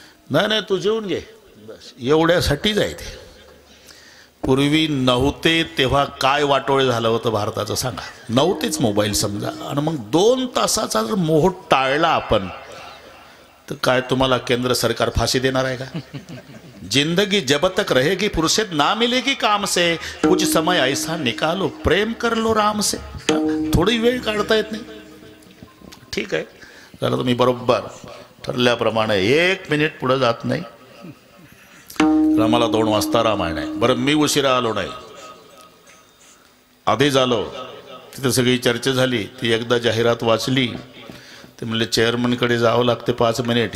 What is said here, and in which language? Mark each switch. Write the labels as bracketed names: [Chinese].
[Marathi] नाही तू जेवून घे बस, एवढ्यासाठीच आहे ते. पूर्वी नव्हते तेव्हा काय वाटोळे झालं होतं भारताचं सांगा. नव्हतेच मोबाईल समजा. आणि मग 2 तासाचा जर मोह टाळला आपण तर काय तुम्हाला केंद्र सरकार फाशी देणार आहे का? [Hindi] जिंदगी जब तक रहेगी फुर्सत ना मिलेगी काम से, कुछ समय ऐसा निकालो प्रेम कर लो राम से. [Marathi] थोडी वेळ काढता येत नाही. ठीक आहे, जरा तुम्ही बरोबर ठरल्याप्रमाणे 1 मिनिट पुढे जात नाही. आम्हाला 2 वाजता रामायण आहे. बरं मी उशिरा आलो नाही, आधीच आलो. तिथे सगळी चर्चा झाली. ती एकदा जाहिरात वाचली. ते म्हणले चेअरमनकडे जावं लागते 5 मिनिट.